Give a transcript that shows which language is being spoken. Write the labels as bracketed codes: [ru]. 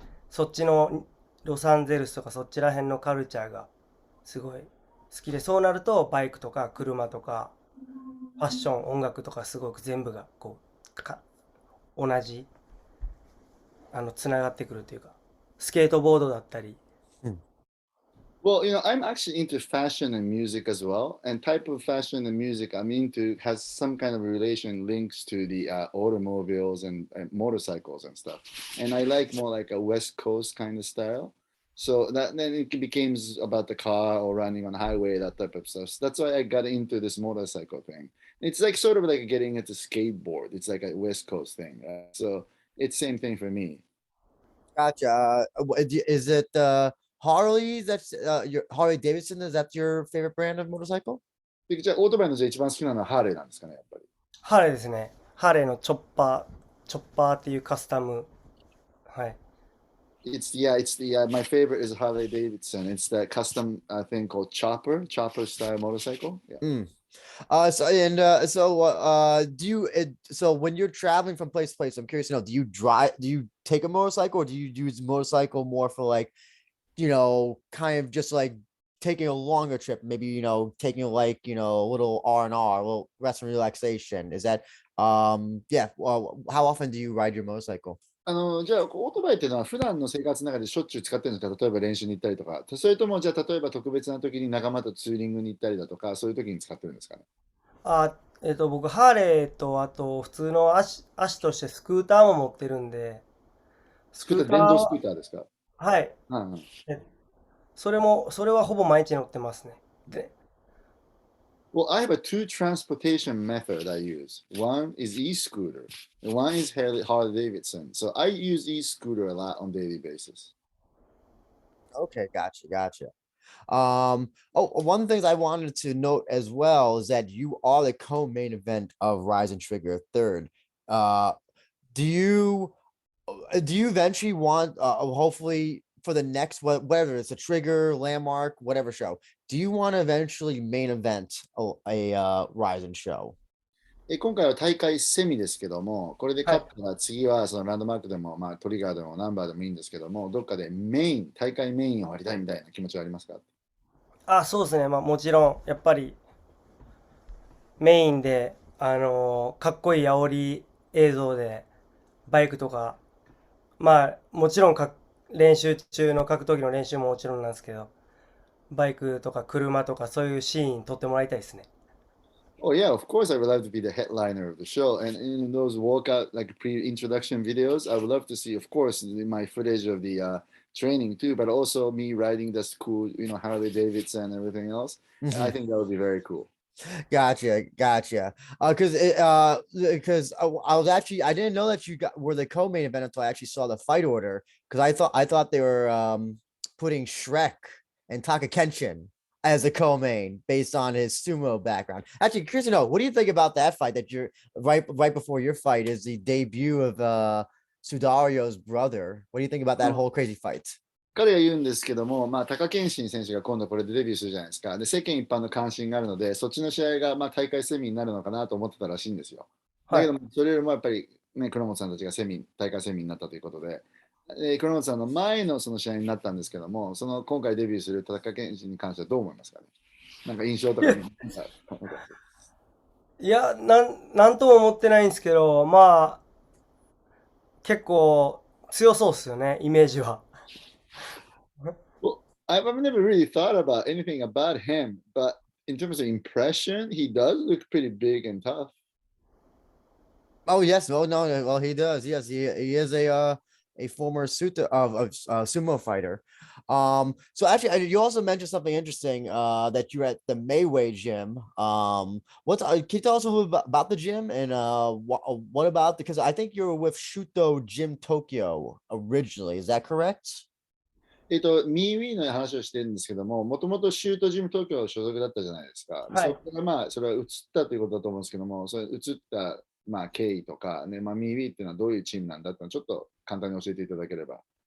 [ja] そっちのロサンゼルスとかそっちら辺のカルチャーがすごい好きで、そうなるとバイクとか車とかファッション、音楽とかすごく全部がこう同じつながってくるというか、スケートボードだったり。 [en] Well, I'm actually into fashion and music as well. And type of fashion and music I'm into has some kind of relation links to the automobiles and motorcycles and stuff. And I like more like a West Coast kind of style. So that then it becomes about the car or running on highway, that type of stuff. So that's why I got into this motorcycle thing. It's like sort of like getting into skateboard. It's like a West Coast thing. So it's same thing for me. Gotcha. Is it Harley? That's your Harley Davidson. Is that your favorite brand of motorcycle? [ja] で、じゃあオートバイのじゃあ一番好きなのはハーレーなんですかね、やっぱり。ハーレーですね。ハーレーのチョッパーっていうカスタム。はい。 [en] It's the my favorite is Harley Davidson. It's that custom thing called chopper style motorcycle. Yeah. Mm. Do you so when you're traveling from place to place, I'm curious to know, do you take a motorcycle, or do you use motorcycle more for like, kind of just like taking a longer trip, maybe, taking like, a little R&R, a little rest and relaxation? Is that yeah, well, how often do you ride your motorcycle? [ja] じゃあ、オートバイっていうのは普段の生活の中でしょっちゅう使ってるんですか？例えば練習に行ったりとか。それとも、じゃあ、例えば特別な時に仲間とツーリングに行ったりだとか、そういう時に使ってるんですかね？僕、ハーレーと、あと、普通の足としてスクーターも持ってるんで、スクーター電動スクは、ーターですか？はい。うんうん。えそれはほぼ毎日乗ってますね。で、 [en] Well, I have a two transportation method I use. One is e-scooter, and one is Harley Davidson. So I use e-scooter a lot on daily basis. Okay, gotcha. One of the things I wanted to note as well is that you are the co-main event of RIZIN Trigger third. Uh, do you eventually want, hopefully for the next, whatever it's a Trigger, Landmark, whatever show, do you want to eventually main event a RIZIN show? [ja] 今回は大会セミですけども、これではい。勝ったら次はそのランドマークでも、トリガーでもナンバーでもいいんですけども、どっかで大会メインをやりたいみたいな気持ちはありますか？そうですね。まあ、もちろん、やっぱりメインで、かっこいい煽り映像で、バイクとか、まあ、もちろん練習中の格闘技の練習ももちろんなんですけど、バイクとか車とかそういうシーン撮ってもらいたいですね。 [en] Oh yeah, of course I would love to be the headliner of the show. And in those workout like pre-introduction videos, I would love to see, of course, my footage of the training too, but also me riding this cool, Harley Davidson and everything else. I think that would be very cool. Gotcha. Because I didn't know that were the co-main event until I actually saw the fight order. Because I thought they were putting Shrek and Taka Kenshin as a co-main based on his sumo background. Actually, curious to know, what do you think about that fight? That you're right before your fight is the debut of Sudario's brother. What do you think about that whole crazy fight? [ja] 彼が言うんですけども、貴健伸選手が今度これでデビューするじゃないですか。で、世間一般の関心があるので、そっちの試合が大会セミになるのかなと思ってたらしいんですよ。だはい。けど、それよりもやっぱり、ね、倉本さんたちが大会セミになったということで、倉本さんの前のその試合になったんですけども、その今回デビューする田中健伸に関してはどう思いますかね？なんか印象とかに。いや、なんとも思ってないんですけど、まあ、結構強そうっすよね、イメージは。 [en] Well, I've never really thought about anything about him, but in terms of impression, he does look pretty big and tough. Oh yes, oh no, well he does. Yes, he is a former sumo fighter. So actually, you also mentioned something interesting. That you're at the Mayway gym. Can you tell us a little bit about the gym and what about, because I think you were with Shuto Gym Tokyo originally. Is that correct? [ja] ミーウィーの話をしてるんですけども、もともとシュートジム東京所属だったじゃないですか。はい。そこからそれは移ったということだと思うんですけども、それ移った経緯とか、ね、ミーウィーっていうのはどういうチームなんだっていうのをちょっと簡単に教えていただければ。